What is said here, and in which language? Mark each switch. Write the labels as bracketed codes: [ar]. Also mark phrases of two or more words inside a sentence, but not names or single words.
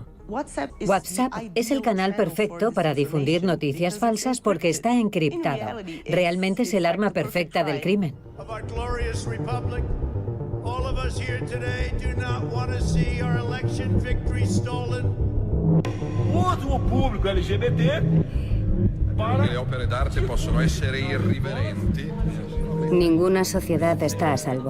[es] WhatsApp es el canal perfecto para difundir noticias falsas porque está encriptado. Realmente es el arma perfecta del crimen. [pt] Uso o público LGBT para... [it] Le opere d'arte possono essere irriverenti. [es] Ninguna sociedad está a salvo.